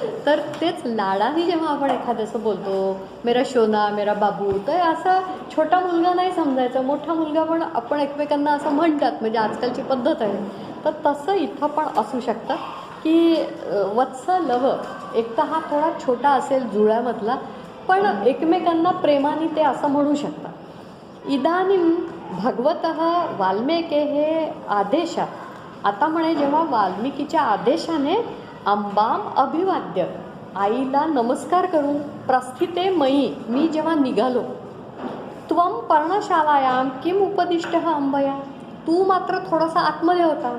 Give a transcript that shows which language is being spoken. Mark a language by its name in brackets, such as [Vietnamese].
[Marathi] तर तेच लाडाने जेव्हा आपण एखाद्याचं बोलतो [Hindi] मेरा शोना मेरा बाबू, [Marathi] तर असं छोटा मुलगा नाही समजायचा, मोठा मुलगा पण आपण एकमेकांना असं म्हणतात, म्हणजे आजकालची पद्धत आहे. तर तसं इथं पण असू शकतं की वत्स लव, एक तर हा थोडा छोटा असेल जुळ्यामधला, पण एकमेकांना प्रेमाने ते असं म्हणू शकतात. [Sanskrit] इदानीं भगवतः वाल्मीकेः आदेशात. [Marathi] आता म्हणे जेव्हा वाल्मिकीच्या आदेशाने [Sanskrit] अंबाम अभिवाद्य, [Marathi] आईला नमस्कार करून [Sanskrit] प्रस्थिते मयी, [Marathi] मी जेव्हा निघालो, [Sanskrit] त्वं पर्णशालायां किम उपदिष्टः अंबया, [Marathi] तू मात्र थोडासा आतमध्ये होता.